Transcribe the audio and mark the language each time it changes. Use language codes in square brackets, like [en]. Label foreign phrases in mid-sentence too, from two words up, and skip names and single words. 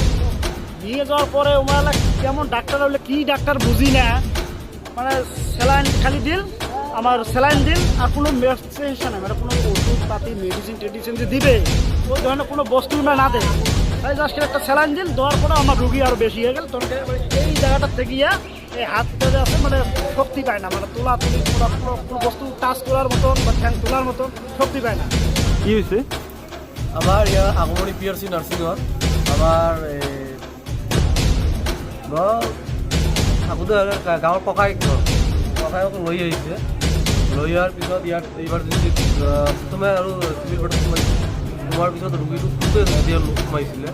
[bn] নিয়ে যাওয়ার পরে ওরা কেমন ডাক্তার হলে কি ডাক্তার বুঝি না, মানে স্যালাইন খালি দিল, আমার স্যালাইন দিল আর কোনো মেডিসিন মানে কোনো ওষুধ পাতি মেডিসিন যে দিবে ওই ধরনের কোনো বস্তু না দেয়। তাই জাস্ট একটা স্যালাইন দিল, দেওয়ার পরে আমার রুগী আরও বেশি হয়ে গেল। তখন এই জায়গাটা থেকে এই হাতটা যে আছে মানে শক্তি পায় না, মানে তোলাতুলি কোনো বস্তু টাচ করার মতন বা ঠ্যাং তোলার মতন শক্তি পায় না। [as] কি হৈছে? আমাৰ ইয়াৰ আগমনী PRC নাৰ্ছিঙত আমাৰ থাকোঁতে গাঁৱৰ ককায়েক লৈ আহিছে। লৈ অহাৰ পিছত ইয়াত ইমাৰ্জেঞ্চিত প্ৰথমে আৰু চিভিল বেডত সোমোৱাৰ পিছত ৰোগীটো সোমাইছিলে।